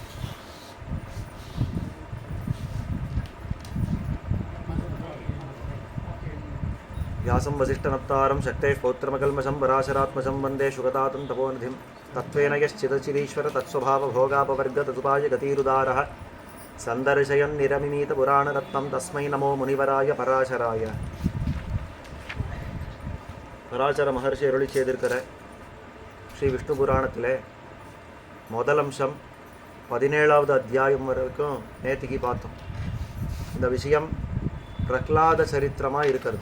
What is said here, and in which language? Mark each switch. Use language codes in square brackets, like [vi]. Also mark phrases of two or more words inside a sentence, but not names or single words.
[sa] व्यासं वसिष्ठनप्तारं शक्तेः पौत्रमकल्मषं पराशरात्मजं वन्दे शुगतातं तपोनिधिं तत्त्वेन यश्चिदचिदीश्वर तत्स्वभावभोगापवर्गतदुपाय गतिरुदारः सन्दर्शयन् निरमिमीतपुराणरत्नं तस्मै नमो मुनिवराय पराशराय. [ta] பராசர மகர்ஷி அருளி செய்திருக்கிற ஸ்ரீ விஷ்ணு புராணத்தில் முதல் அம்சம் 17வது அத்தியாயம் வரைக்கும் நேத்திக்கு பார்த்தோம். இந்த விஷயம் பிரகலாத சரித்திரமாக இருக்கிறது.